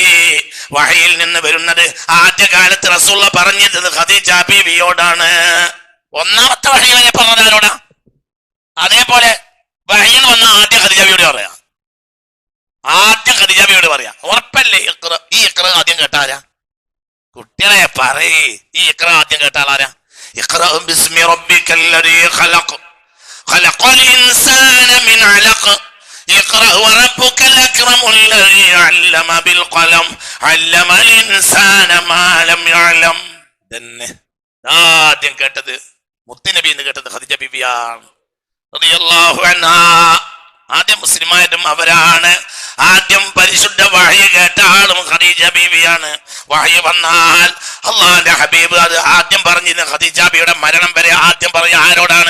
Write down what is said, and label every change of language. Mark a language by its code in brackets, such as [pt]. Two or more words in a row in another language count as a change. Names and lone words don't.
[ml] വഹിയിൽ നിന്ന് വരുന്നത് ആദ്യകാലത്ത് റസൂലുള്ളാഹി പറഞ്ഞത് ഖദീജ ബിവിയോടാണ്. ഒന്നാമത്തെ വഹി വരെ പറഞ്ഞത് ആരോടാ? അതേപോലെ വഹിയിൽ വന്ന ആദ്യം ഖദീജ ബിവിയോട് പറയാം. ആദ്യം ഖദീജ ബിവിയോട് പറയാം. ഉറപ്പല്ലേ? ഈ ഇഖ്റ ആദ്യം കേട്ടാരാ? കുട്ടികളെ പറയേ, ഈ ഇഖ്റ ആദ്യം കേട്ടാളാരാ? [ar] اقرأ باسم ربك الذي خلق خلق الإنسان من علق اقرأ وربك الأكرم الذي علم بالقلم علم الإنسان ما لم يعلم. [ml] തന്നെ ആദ്യം കേട്ടത് മുത്തുനബി എന്ന് കേട്ടത് ഖദീജ ബിവിയാണ് [ar] رضي الله عنها. [ml] ആദ്യം മുസ്ലിമായതും അവരാണ്. ആദ്യം പരിശുദ്ധ വഹി കേട്ട ആളും ഖദീജ ബീവിയാണ്. വഹി വന്നാൽ അള്ളാഹുവിന്റെ ഹബീബ് അത് ആദ്യം പറഞ്ഞിരുന്ന ഖദീജ ബീവിയുടെ മരണം വരെ ആദ്യം പറയാ ആരോടാണ്?